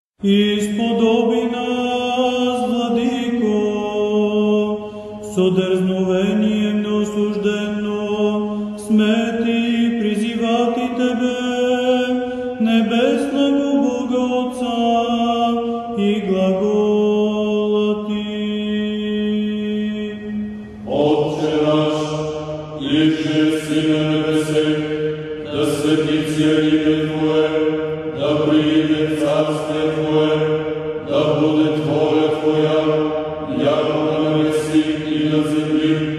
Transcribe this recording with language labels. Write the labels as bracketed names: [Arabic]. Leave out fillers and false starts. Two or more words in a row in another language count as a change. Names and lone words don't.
[Church Slavic] Исподоби нас, Владико, со дързновение неосуждено сме ти призивати Тебе, небесного Бога Отца и глагола Ти. Отче наш, иже си на небесе, да светится имя Твое, да прииде царствие Твое, да буде воля Твоя, яко на небеси и на земли.